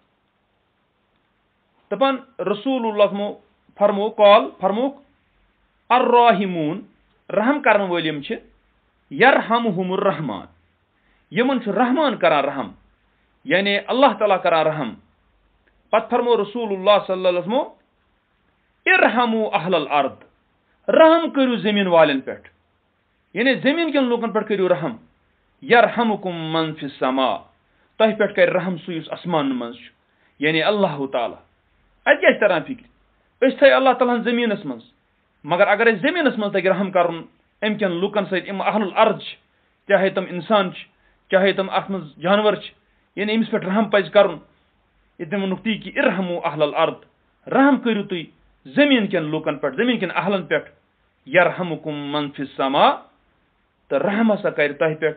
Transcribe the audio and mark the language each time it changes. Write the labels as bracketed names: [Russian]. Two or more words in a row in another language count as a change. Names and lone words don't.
[Kashmiri] دَپان رسول اللہ فرموک الراحمون رحم کرن وٲلۍ یِم چھِ [Arabic] یرحمہم الرحمان [Kashmiri] یِمن چھُ رحمان کران رحم یعنی اللہ تعالیٰ کران رحم پتہٕ فرمو رسول اللہ [Arabic] صلی اللہ علیہ وسلم ارحموا اہل الارض [Kashmiri] رحم کٔرِو زٔمیٖن والٮ۪ن پٮ۪ٹھ یعنی زٔمیٖن کٮ۪ن لوٗکن پٮ۪ٹھ کٔرِو رحم [Arabic] یرحمکم من فی السما [Kashmiri] تۄہہِ پٮ۪ٹھ کرِ رحم سُہ یُس آسمانن منٛز چھُ یعنی اللہ تعالیٰ اَتہِ کیٛاہ چھِ تران فِکرِ أسۍ تھٲے اللہ تعالیٰ ہن زٔمیٖنس منٛز مگر اگر أسۍ زٔمیٖنس منٛز تَگہِ رحم کرُن اَمہِ کٮ۪ن لُکن سۭتۍ یِم [Arabic] اہل الارض [Kashmiri] چھِ چاہے تِم اِنسان چھِ چاہے تِم اَتھ منٛز جانور چھِ یعنی أمِس پٮ۪ٹھ رحم پَزِ کَرُن ییٚتہِ ووٚنُکھ تی کہِ [Arabic] ارحموا اہل الارض [Kashmiri] رحم کٔرِو تُہۍ زٔمیٖن کٮ۪ن لُکن پٮ۪ٹھ زٔمیٖن کٮ۪ن اہلن پٮ۪ٹھ [Arabic] یرحمکم من فی السما [Kashmiri] تہٕ رحم ہسا کرِ تۄہہِ پٮ۪ٹھ